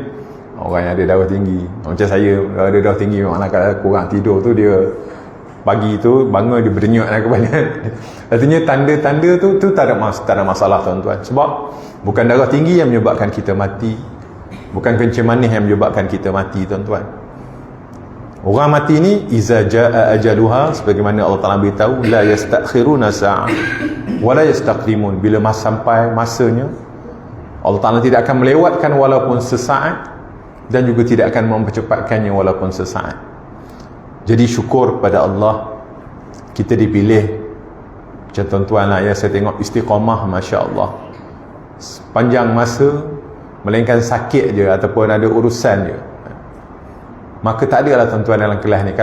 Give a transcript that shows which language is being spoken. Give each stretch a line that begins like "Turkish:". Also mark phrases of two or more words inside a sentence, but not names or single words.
Malay: Orang yang ada darah tinggi, macam saya ada darah tinggi, memanglah kalau kurang tidur tu dia pagi tu bangun dia berdenyut kepala. Artinya tanda-tanda tu tak ada masalah tuan-tuan. Sebab bukan darah tinggi yang menyebabkan kita mati, bukan kencing manis yang menyebabkan kita mati tuan-tuan. Orang mati ni
Arabic: إذا جاء أجلها,
Malay: sebagaimana Allah Taala beritahu,
Arabic: لا يستأخرون ساعة ولا يستقدمون.
Malay: Bila sampai masanya, Allah Taala tidak akan melewatkan walaupun sesaat, dan juga tidak akan mempercepatkannya walaupun sesaat. Jadi syukur pada Allah kita dipilih. Macam tuan-tuan lah ya, saya tengok istiqamah, masya-Allah, sepanjang masa, melainkan sakit je ataupun ada urusan je, maka tak ada lah tuan-tuan dalam kelas ni.